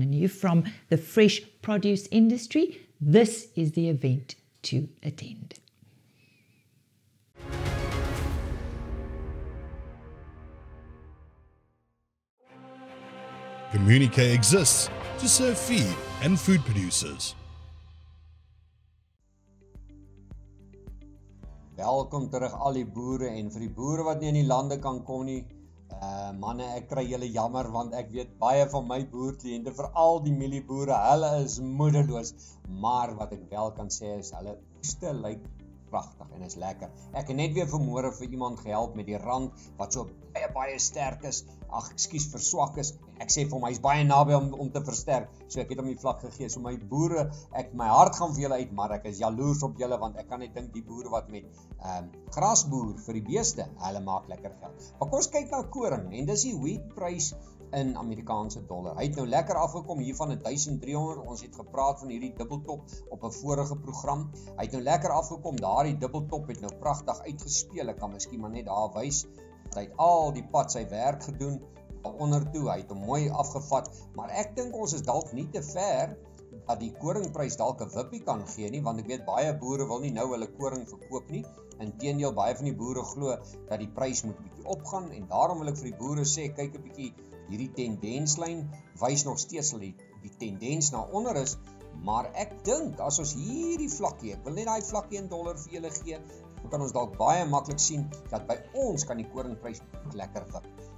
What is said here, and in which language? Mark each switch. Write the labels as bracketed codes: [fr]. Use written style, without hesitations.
[en] And you from the fresh produce industry, this is the event to attend. Communique exists to serve feed and food producers. [af] Welkom terug al die boere, en vir die boere wat nie in die lande kan kom nie, Manne, ek kry julle jammer want ek weet baie van my boerkliënte, veral die mielieboere, hulle is moedeloos, maar wat ek wel kan sê is hulle oeste lyk pragtig en is lekker. Ek het net weer vanmôre vir iemand gehelp met die rand wat so baie sterk is. Ag, ekskuus, verswak is. Ek sê vir hom hy's baie naby om te versterk. So ek het hom die vlak gegee. So my boere, my hart gaan vir julle uit, maar ek is jaloers op julle want ek kan net dink die boere wat met grasboer vir die beeste, hulle maak lekker geld. Maar kom ons kyk na koring en dis die wheatprys in Amerikaanse dollar. Hy het nou lekker afgekom hier van 1300. Ons het gepraat van hierdie dubbeltop op 'n vorige program. Hy het nou lekker afgekom. Daardie dubbeltop het nou pragtig uitgespeel. Ek kan miskien maar net daar wys. Hy het al die pad sy werk gedoen onder toe. Hy het hom mooi afgevat, maar ek dink ons is dalk nie te ver dat die koringprys dalk 'n wippie kan gee nie, want ek weet baie boere wil nie nou hulle koring verkoop nie. Inteendeel, baie van die boere glo dat die prys moet bietjie opgaan en daarom wil ek vir die boere sê, kyk 'n bietjie hierdie tendenslyn wys nog steeds dat die tendens na onder is, maar ek dink as ons hierdie vlakkie, ek wil net daai vlakkie in dollar vir julle gee, dan kan ons dalk baie maklik sien dat by ons kan die koringprys lekker wip.